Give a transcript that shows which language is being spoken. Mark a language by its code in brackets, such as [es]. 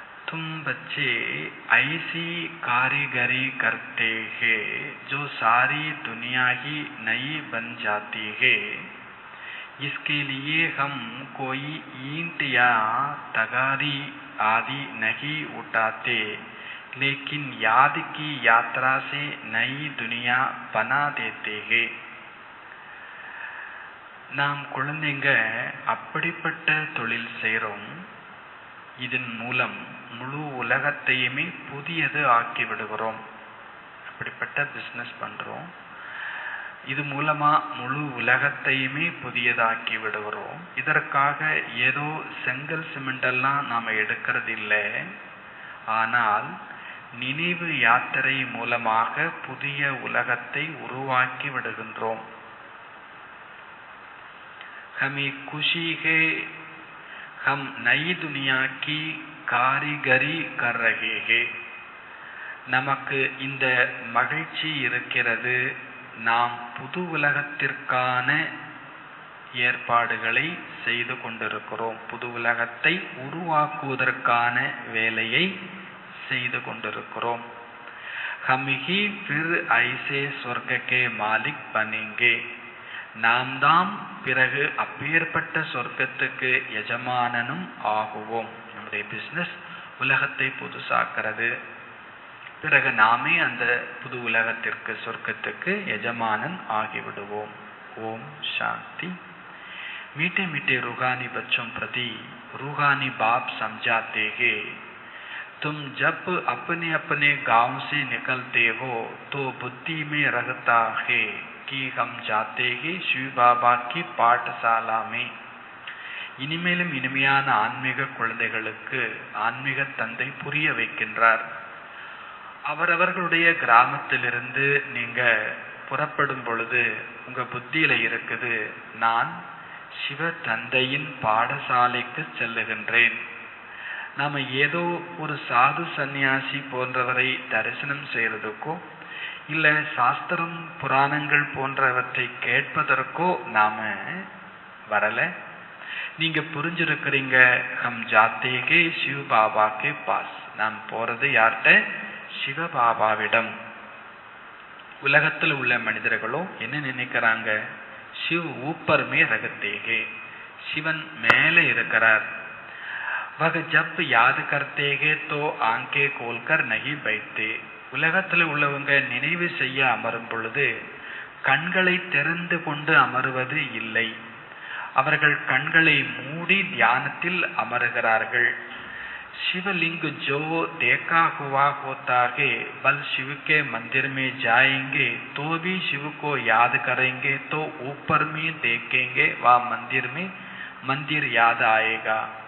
[hi] तुम बच्चे ऐसी कारीगरी करते हैं जो सारी दुनिया ही नई बन जाती है. इसके लिए हम कोई ईंट या तगारी आदि नहीं उठाते, लेकिन याद की यात्रा से नई दुनिया बना देते हैं. [ta] நாம் குழந்தைங்க அப்படிப்பட்ட தொழில் செய்கிறோம். இதன் மூலம் முழு உலகத்தையுமே புதியது ஆக்கி விடுகிறோம். அப்படிப்பட்ட பிஸ்னஸ் பண்றோம். இது மூலமா முழு உலகத்தையுமே புதியதாக்கி விடுகிறோம். இதற்காக ஏதோ செங்கல் சிமெண்டெல்லாம் நாம எடுக்கிறது இல்லை. ஆனால் நினைவு யாத்திரை மூலமாக புதிய உலகத்தை உருவாக்கி விடுகின்றோம். [hi] हमें खुशी है हम नई दुनिया की कारीगरी कर रहे हैं. [ta] நமக்கு இந்த மகிழ்ச்சி இருக்கிறது. நாம் புது உலகத்திற்கான ஏற்பாடுகளை செய்து கொண்டிருக்கிறோம். புது உலகத்தை உருவாக்குவதற்கான வேலையை செய்து கொண்டிருக்கிறோம். [hi] हम ही फिर ऐसे स्वर्ग के मालिक बनेंगे. [ta] நாம் தாம் பிறகு அப்பேற்பட்ட சொர்க்கத்துக்கு எஜமானனும் ஆகுவோம். நம்முடைய பிசினஸ் உலகத்தை புதுசாக்கிறது. பிறகு நாமே அந்த புது உலகத்திற்கு, சொர்க்கத்துக்கு எஜமானன் ஆகிவிடுவோம். ஓம் சாந்தி. [hi] मीठे मीठे रूहानी बच्चों प्रति रूहानी बाप समझाते हैं, तुम जब अपने अपने गांव से निकलते हो तो बुद्धि में रहता है कि हम जाते हैं शिव बाबा की पाठशाला में. [ta] இனிமேலும் இனிமையான ஆன்மீக குழந்தைகளுக்கு ஆன்மீக தந்தை புரிய வைக்கின்றார். அவரவர்களுடைய கிராமத்திலிருந்து நீங்க புறப்படும் பொழுது உங்க புத்தியில இருக்குது, நான் சிவ தந்தையின் பாடசாலைக்கு செல்லுகின்றேன். நாம ஏதோ ஒரு சாது சந்நியாசி போன்றவரை தரிசனம் செய்யறதுக்கோ இல்ல சாஸ்திரம் புராணங்கள் போன்றவற்றை கேட்பதற்கோ நாம வரல. நீங்க புரிஞ்சிருக்கிறீங்க, [hi] ஹம் ஜாத்தேகே சிவ பாபாக்கே பாஸ். [ta] நாம் போறது யார்கிட்ட? சிவபாபாவிடம். உலகத்தில் உள்ள மனிதர்களோ என்ன நினைக்கிறாங்க? [hi] சிவ ஊப்பர்மே ரகத்தேகே, [ta] சிவன் மேலே இருக்கிறார். [hi] वह जब याद करते हैं तो आंखें खोलकर नहीं बैठते. [ta] உலகத்தில் உள்ளவங்க நினைவு செய்ய அமரும் பொழுது கண்களை திறந்து கொண்டு அமருவது இல்லை. அவர்கள் கண்களை மூடி தியானத்தில் அமருகிறார்கள். [hi] शिवलिंग जो देखा हुआ होता है, बल शिव के मंदिर में जाएंगे तो भी शिव को याद करेंगे तो ऊपर में देखेंगे वह मंदिर में मंदिर याद आएगा.